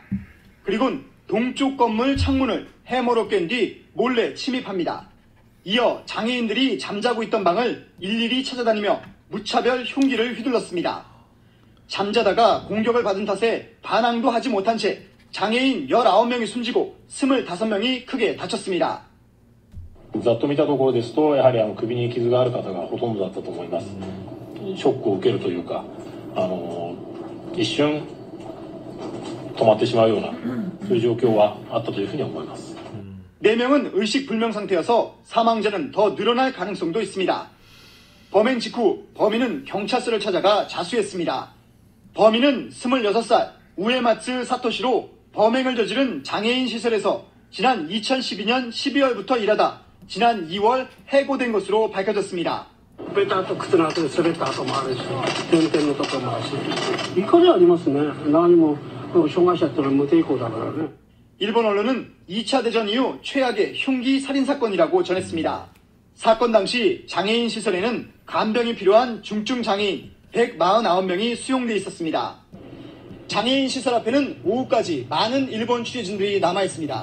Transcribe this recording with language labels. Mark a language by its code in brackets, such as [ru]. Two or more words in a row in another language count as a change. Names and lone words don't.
[ko] 그리고는 동쪽 건물 창문을 해머로 깬 뒤 몰래 침입합니다. 이어 장애인들이 잠자고 있던 방을 일일이 찾아다니며 무차별 흉기를 휘둘렀습니다. 잠자다가 공격을 받은 탓에 반항도 하지 못한 채 장애인 19명이 숨지고 25명이 크게 다쳤습니다. [ja] ざっと見たところですと、やはり首に傷がある方がほとんどだったと思います。ショックを受けるというか、一瞬止まってしまうようなそういう状況はあったというふうに思います。 [ko] 4명은 의식불명 상태여서 사망자는 더 늘어날 가능성도 있습니다. 범행 직후 범인은 경찰서를 찾아가 자수했습니다. 범인은 26살 우에마츠 사토시로 범행을 저지른 장애인 시설에서 지난 2012년 12월부터 일하다 지난 2월 해고된 것으로 밝혀졌습니다. [ja] ベタと靴の跡で滑った跡もあるし、運転のところもあるし、怒りはありますね。何も障害者ってのは無抵抗だからね。 [ko] 일본 언론은 2차 대전 이후 최악의 흉기 살인 사건이라고 전했습니다. 사건 당시 장애인 시설에는 간병이 필요한 중증 장애인 149명이 수용돼 있었습니다. 장애인 시설 앞에는 오후까지 많은 일본 취재진들이 남아 있습니다.